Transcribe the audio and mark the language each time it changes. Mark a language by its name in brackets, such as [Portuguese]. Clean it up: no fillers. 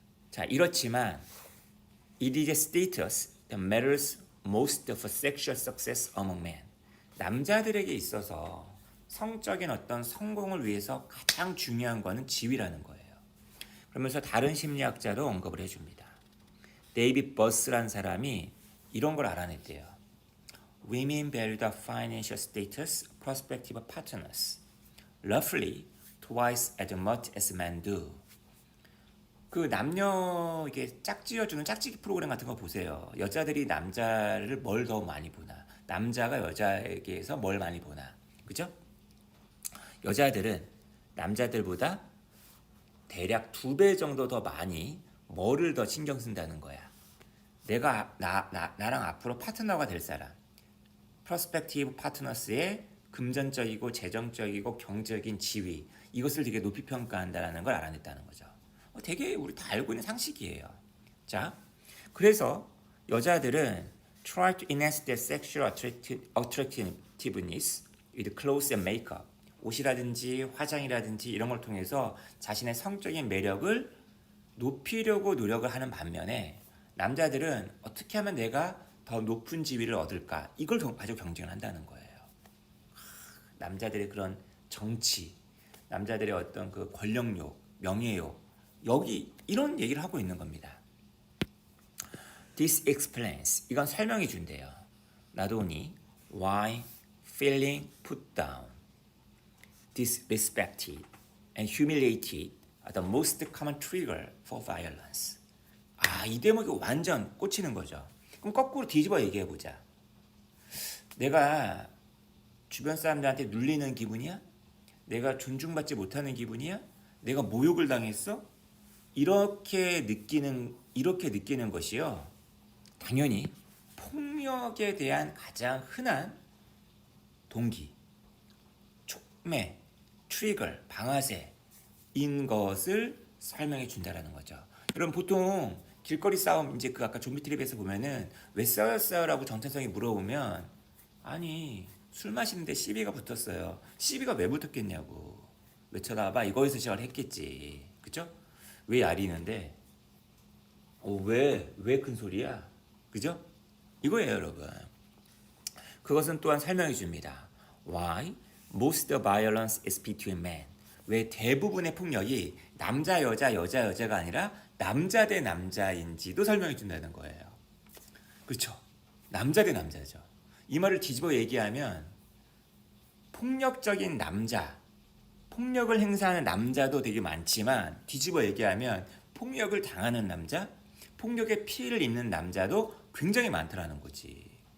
[Korean] 자 이렇지만 [English] it is a status that matters most for sexual success among men. [Korean] 남자들에게 있어서 성적인 어떤 성공을 위해서 가장 중요한 거는 지위라는 거예요. 그러면서 다른 심리학자도 언급을 해줍니다. 데이빗 버스라는 사람이 이런 걸 알아냈대요. [English] Women value the financial status prospective partners roughly twice as much as men do. [Korean] 그 남녀 이게 짝지어주는 짝짓기 프로그램 같은 거 보세요. 여자들이 남자를 뭘 더 많이 보나, 남자가 여자에게서 뭘 많이 보나, 그죠? 여자들은 남자들보다 대략 2배 정도 더 많이 뭐를 더 신경 쓴다는 거야. 내가 나랑 앞으로 파트너가 될 사람, 프로스펙티브 파트너스의 금전적이고 재정적이고 경제적인 지위, 이것을 되게 높이 평가한다는 걸 알아냈다는 거죠. 되게 우리 다 알고 있는 상식이에요. 자, 그래서 여자들은 [English] try to enhance their sexual attractiveness with clothes and makeup. [Korean] 옷이라든지 화장이라든지 이런 걸 통해서 자신의 성적인 매력을 높이려고 노력을 하는 반면에 남자들은 어떻게 하면 내가 더 높은 지위를 얻을까, 이걸 가지고 경쟁을 한다는 거예요. 남자들의 그런 정치, 남자들의 어떤 그 권력욕, 명예욕, 여기 이런 얘기를 하고 있는 겁니다. [English] This explains, [Korean] 이건 설명해 준대요. [English] Not only why feeling put down, disrespected and humiliated are the most common trigger for violence. [Korean] 이 대목이 완전 꽂히는 거죠. 그럼 거꾸로 뒤집어 얘기해 보자. 내가 주변 사람들한테 눌리는 기분이야? 내가 존중받지 못하는 기분이야? 내가 모욕을 당했어? 이렇게 느끼는 것이요. 당연히 폭력에 대한 가장 흔한 동기, 촉매, 트리거, 방아쇠인 것을 설명해 준다라는 거죠. 여러분 보통 길거리 싸움, 이제 그 아까 좀비 트립에서 보면은 왜 싸웠어요라고 정체성이 물어보면, 아니 술 마시는데 시비가 붙었어요. 시비가 왜 붙었겠냐고. 왜 쳐다봐? 이거에서 시작을 했겠지. 그죠? 왜 야리는데? 왜 큰 소리야? 그죠? 이거예요, 여러분. 그것은 또한 설명해 줍니다. [English] Why most violence is between men. [Korean] 왜 대부분의 폭력이 남자 여자가 아니라 남자 대 남자인지도 설명해 준다는 거예요. 그렇죠? 남자 대 남자죠. 이 말을 뒤집어 얘기하면 폭력적인 남자, 폭력을 행사하는 남자도 되게 많지만 뒤집어 얘기하면 폭력을 당하는 남자, 폭력의 피해를 입는 남자도 굉장히 많다라는 거지.